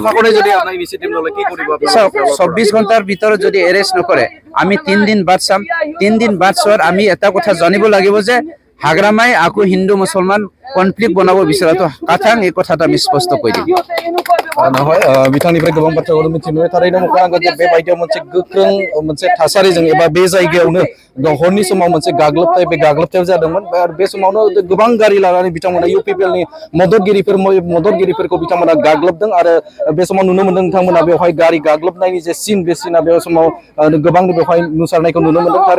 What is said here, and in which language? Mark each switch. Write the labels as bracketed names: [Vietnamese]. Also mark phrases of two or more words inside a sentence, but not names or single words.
[Assamese] যদি আপোনাৰ ইনিচিয়েটিভ ল'লে কি কৰিব? 24 ঘণ্টাৰ ভিতৰত যদি এৰেষ্ট নকৰে, আমি 3 দিন বাদ চাম। 3 দিন বাদ চোৱাত আমি এটা কথা জানিব লাগিব যে হাগ্ৰামাই আকৌ হিন্দু মুছলমান কনফ্লিক্ট বনাব বিচৰাটো কাথাং, এই কথাটো আমি স্পষ্ট কৰি দিম। নহয়, [Bodo] बिथांनिफ्राय गोबां बाथ्राखौ मिथिनो थारैनो मख'नांगोन जे बेबायदियाव मोनसे गोख्रों मोनसे थासारिजों एबा बे जायगायावनो हरनि समाव मोनसे गाग्लोबथाय, बे गाग्लोबथायाव जादोंमोन। आरो बे समावनो गोबां गारि लानानै बिथांमोना UPPLनि मददगिरिफोरखौ बिथांमोना गाग्लोबदों। आरो बे समाव नुनो मोन्दों नोंथांमोना बेवहाय गारि गाग्लोबनायनि जे सिन, बे सिना बे समाव गोबां बेवहाय नुसारनायखौ नुनो मोन्दों।